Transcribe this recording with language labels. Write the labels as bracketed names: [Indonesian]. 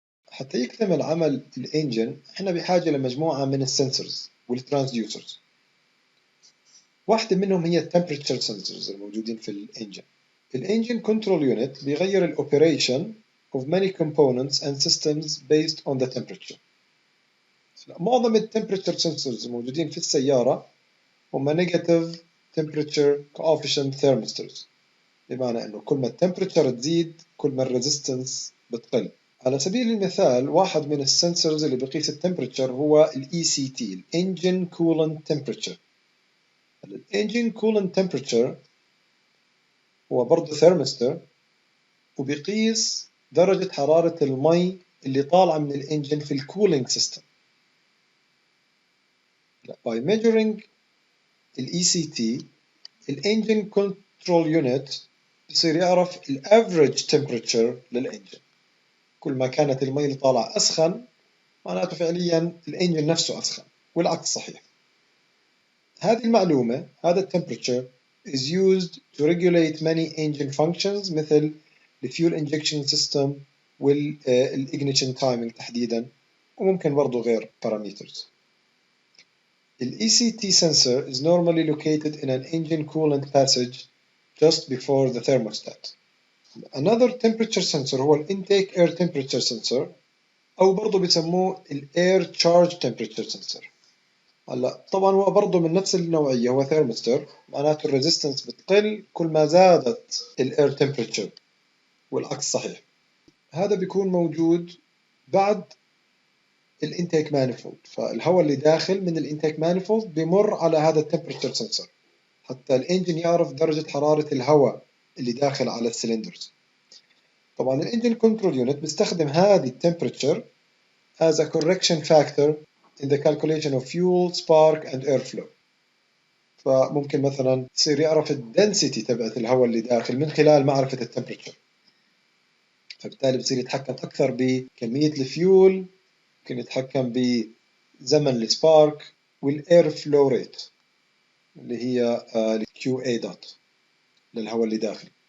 [Arabic] حتى يكتمل عمل الانجن احنا بحاجة لمجموعة من السنسورز والترانسديوسرز. واحدة منهم هي التمبريتشر سنسورز الموجودين في الانجن. [English] الانجن control unit بيغير الاوبريشن of many components and systems based on the temperature. [Arabic] معظم التمبريتشر سنسورز الموجودين في السيارة هم [English] negative temperature coefficient thermistors، [Arabic] بمعنى انه كل ما التمبريتشر تزيد كل ما الريزيستنس بتقل. على سبيل المثال واحد من السنسورز اللي بقيس التمبريتشر هو ال ECT ال Engine Coolant Temperature. ال Engine Coolant Temperature هو برضه ثيرمستر وبيقيس درجة حرارة المي اللي طالعة من الانجن في الكولينج سيستم. [English] By measuring ال ECT ال Engine Control Unit [Arabic] بصير يعرف [English] ال average temperature للانجن. [Arabic] كل ما كانت المي اللي طالعة أسخن معناته فعليا الانجن نفسه أسخن، والعكس صحيح. هذه المعلومة هذا [English] temperature is used to regulate many engine functions [Arabic] مثل [English] الفيول injection system والignition timing [Arabic] تحديدا، وممكن برضو غير [English] parameters. The ECT sensor is normally located in an engine coolant passage just before the thermostat. Another temperature sensor [Arabic] هو [English] ال intake air temperature sensor [Arabic] أو برضو بيسموه [English] ال air charge temperature sensor. [Arabic] هلا طبعا هو برضه من نفس النوعية، هو ثيرمستر، معناته الريزيستنس بتقل كل ما زادت الاير تمبريتشر، والعكس صحيح. هذا بيكون موجود بعد الانتيك مانيفولد، فالهواء اللي داخل من الانتيك مانيفولد بيمر على هذا التمبريتشر سنسور حتى الانجن يعرف درجة حرارة الهواء اللي داخل على السلندرز. [English] طبعا الانجن control unit [Arabic] بيستخدم هذه [English] التمبريتشر as a correction factor in the calculation of fuel, spark and airflow. [Arabic] فممكن مثلا يصير يعرف الدنسيتي تبعت الهواء اللي داخل من خلال معرفة التمبريتشر، فبالتالي بصير يتحكم أكثر بكمية الفيول، ممكن يتحكم بزمن السبارك والاير فلو ريت اللي هي QA dot للهواء اللي داخل.